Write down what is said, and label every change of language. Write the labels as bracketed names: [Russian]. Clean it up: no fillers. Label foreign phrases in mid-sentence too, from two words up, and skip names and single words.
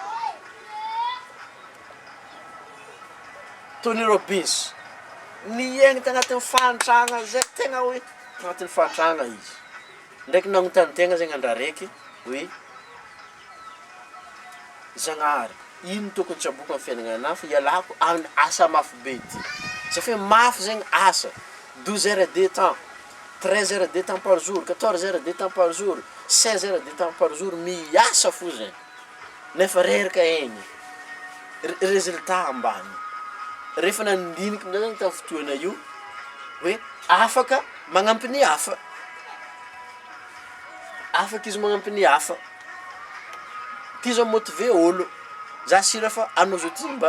[Malagasy] Tony Robbins niaigny tagnatin'ny fahantragna zay tegna hoe tagnatin'ny fahantragna izy ndraiky nagnontany tegna zegny andra raiky hoe Zagnahary ino tokony tsy aboaka amin'ny fiaignana fa ialako asa mafy be ty [French] ça fait [Malagasy] mafy zegny asa [French] 12 heures de temps 13 heures de temps par jour 14 heures de temps par jour 16 heures de temps par jour [Malagasy] miasa fo zegny nefa reraka egny résultat ambany rehefa nandiniky amin'izay zegny tamin'ny fotoana io hoe afaka magnampy ny hafa afaka izy magnampy ny hafa ty zao motive olo za sira fa anao zao ty mba